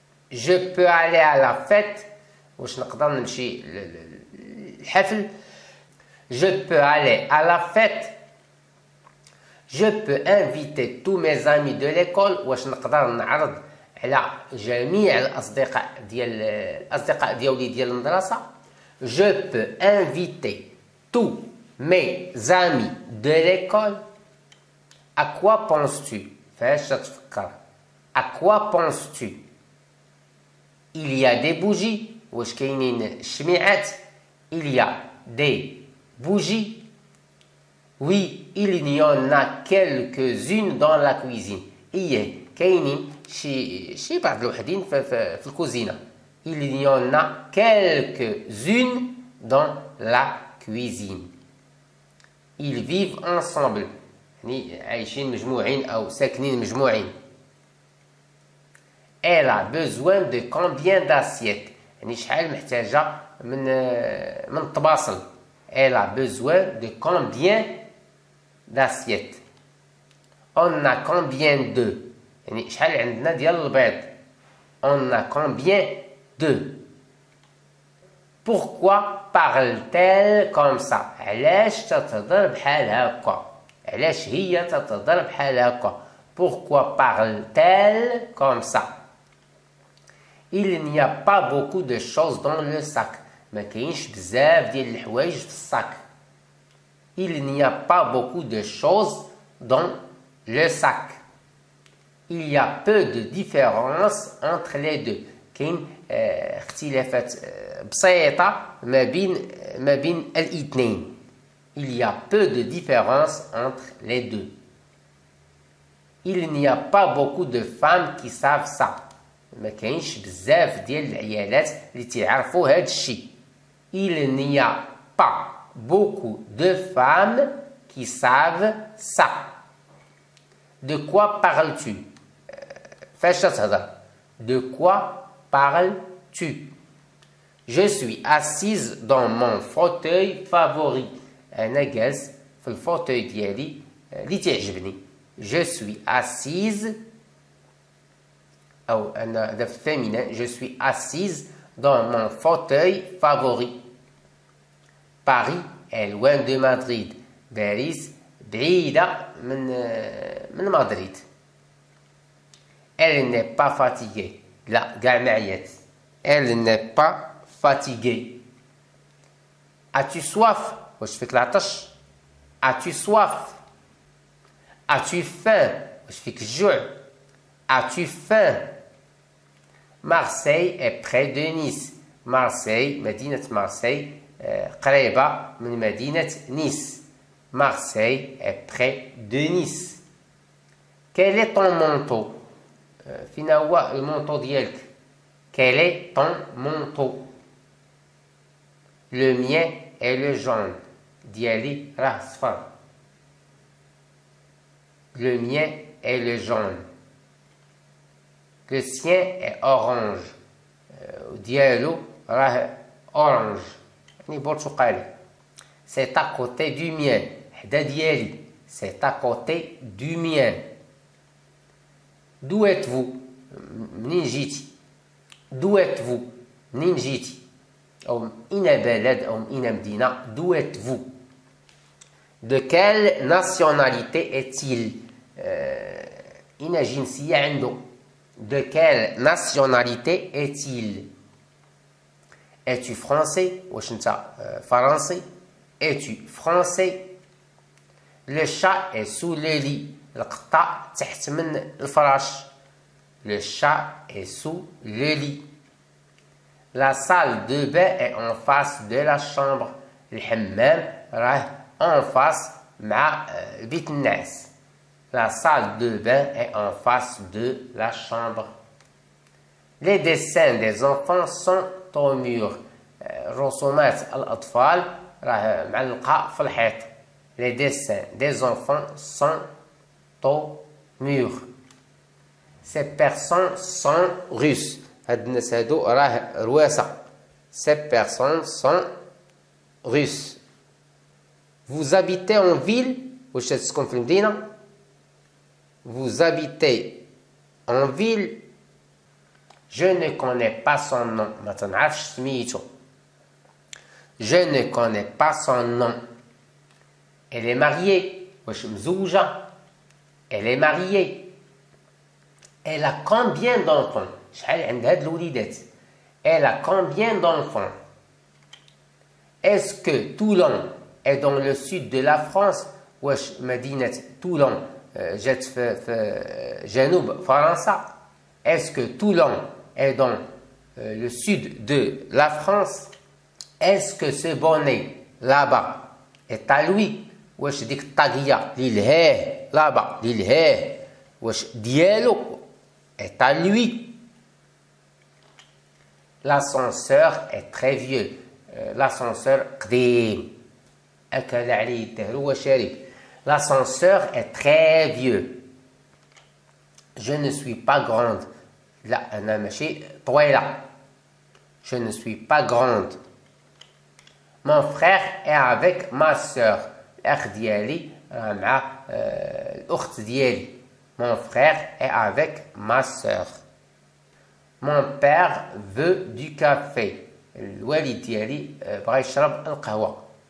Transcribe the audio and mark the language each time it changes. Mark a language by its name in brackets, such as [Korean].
[French] Je peux aller à la fête. [Arabic] واش نقدر نمشي للحفل؟ [French] Je peux aller à la fête. Je peux inviter tous mes amis de l'école. [Arabic] واش نقدر نعرض على جميع الأصدقاء ديالي ديال المدرسة. [French] Je peux inviter tous mes amis de l'école. À quoi penses-tu? [Arabic] فاش تفكر؟ [French] À quoi penses-tu? Il y a des bougies. [Arabic] واش كاينين الشميعات؟ [French] Il y a des bougies. Oui, il y en a quelques-unes dans la cuisine. [Arabic] إيه كاينين شي بعض الوحدين في الكوزينة. [French] Il y en a quelques-unes dans la cuisine. Ils vivent ensemble. [Arabic] يعني عايشين مجموعين أو ساكنين مجموعين. [French] Elle a besoin de combien d'assiettes? [Arabic] يعني شحال محتاجة من الطباصل. [French] Elle a besoin de combien d'assiettes? On a combien d'œufs? [Arabic] يعني شحال عندنا ديال البيض. [French] On a combien d'œufs? Pourquoi parle-t-elle comme ça? [Arabic] علاش تتهضر بحال هكا؟ علاش هي تتهضر بحال هكا؟ [French] Pourquoi parle-t-elle comme ça? Il n'y a pas beaucoup de choses dans le sac. [Arabic] ما كاينش بزاف ديال الحوايج في الصاك. [French] Il n'y a pas beaucoup de choses dans le sac. Il y a peu de différence entre les deux. [Arabic] كاين اختلافات بسيطة ما بين الاثنين. [French] Il y a peu de différence entre les deux. Il n'y a pas beaucoup de femmes qui savent ça. [Arabic] ما كاينش بزاف ديال العيالات اللي تعرفوا هذا الشيء. [French] Il n'y a pas beaucoup de femmes qui savent ça. De quoi parles-tu? [Arabic] فاش تهضر؟ [French] De quoi parles-tu? Je suis assise dans mon fauteuil favori. [Arabic] أنا جالس في الفوتوي ديالي اللي تعجبني. [French] Je suis assise [Arabic] أو أنا هذا في الفيمينين. [French] Je suis assise dans mon fauteuil favori. Paris est loin de Madrid. [Arabic] باريس بعيدة من مدريد. [French] Elle n'est pas fatiguée. [Arabic] لا قاع ما عيات. [French] Elle n'est pas fatiguée. As-tu soif? [Arabic] واش فيك العطش؟ [French] As-tu soif? As-tu faim? [Arabic] واش فيك الجوع؟ [French] As-tu faim? Marseille est près de Nice. [Arabic] مارسي مدينة مارسي قريبة من مدينة نيس. [French] Marseille est près de Nice. Quel est ton manteau? [Arabic] فينا هو المونطو ديالك. [French] Quel est ton manteau? Le mien est le jaune. [Arabic] ديالي راه صفر. [French] Le mien est le jaune. Le sien est orange. [Arabic] ديالو راه orange. يعني برتقالي. [French] C'est à côté du mien. [Arabic] حدا ديالي. [French] C'est à côté du mien. D'où êtes-vous? [Arabic] منين جيتي؟ [French] D'où êtes-vous? [Arabic] منين جيتي؟ أو أين بلد أو أين مدينة؟ [French] D'où êtes-vous? De quelle nationalité est-il? [Arabic] أين جنسية عنده؟ [French] De quelle nationalité est-il? Es-tu français? [Arabic] واش انت فرنسي؟ [French] Es-tu français? Le chat est sous le lit. [Arabic] القطة تحت من الفراش. [French] Le chat est sous le lit. La salle de bain est en face de la chambre. [Arabic] الحمام راه en face مع بيت النعاس. [French] La salle de bain est en face de la chambre. Les dessins des enfants sont au mur. [Arabic] رسومات الأطفال راه معلقة في الحيط. [French] Les dessins des enfants sont au mur. Ces personnes sont russes. [Arabic] هاد الناس هادو راه رواسة. [French] Ces personnes sont russes. Vous habitez en ville. [Arabic] واش تسكن في المدينة؟ [French] Vous habitez en ville. Je ne connais pas son nom. [Arabic] ما تنعرفش سميتو. [French] Je ne connais pas son nom. Elle est mariée. [Arabic] واش مزوجة. [French] Elle est mariée. Elle a combien d'enfants? [Arabic] شحال عند هاد الوليدات. [French] Elle a combien d'enfants? Est-ce que Toulon est dans le sud de la France? [Arabic] واش مدينة Toulon جات في جنوب فرنسا. [French] Est-ce que Toulon est dans le sud de la France? Est-ce que ce bonnet là-bas est à lui? [Arabic] واش ديك الطاقية اللي لهاه là-bas اللي لهاه واش ديالو [French] est à lui? L'ascenseur est très vieux. L'ascenseur قديم. [Arabic] أكل عليه الدهر وشرب. [French] L'ascenseur est très vieux. Je ne suis pas grande. [Arabic] لا أنا ماشي طويلة. [French] Je ne suis pas grande. Mon frère est avec ma sœur. [Arabic] الأخ ديالي مع الأخت ديالي. [French] Mon frère est avec ma sœur. Mon père veut du café. [Arabic] الوالد ديالي بغا يشرب القهوة.